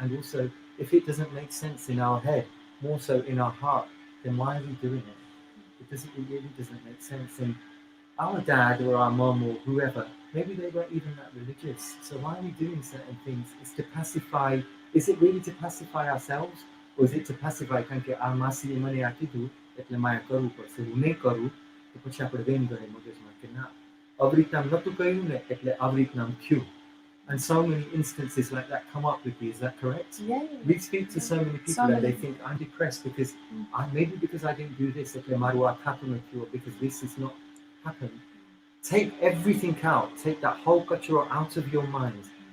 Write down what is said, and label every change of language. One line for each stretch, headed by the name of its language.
English: And also, if it doesn't make sense in our head, more so in our heart, then why are we doing it? It really doesn't make sense. And our dad or our mom or whoever, maybe they weren't even that religious. So why are we doing certain things? It's to pacify. Is it really to pacify ourselves? Or is it to pacify
Gujarati: કારણ કે આ માસી મને આ કીધું એટલે મારે કરવું પડશે, હું નહીં કરું તો પછી આપણે વેન ગણે મગજમાં કે ના આવી રીતના નહોતું કર્યું ને એટલે આવી રીતના થયું.
English: And so many instances like that come up with you. Is that correct? Yeah. We speak to so many people and they think I'm depressed because maybe because I didn't do this,
Gujarati: એટલે મારું આ થાતું નથી,
English: or because this is not happened. Take everything out. Take that whole kachura out of your mind.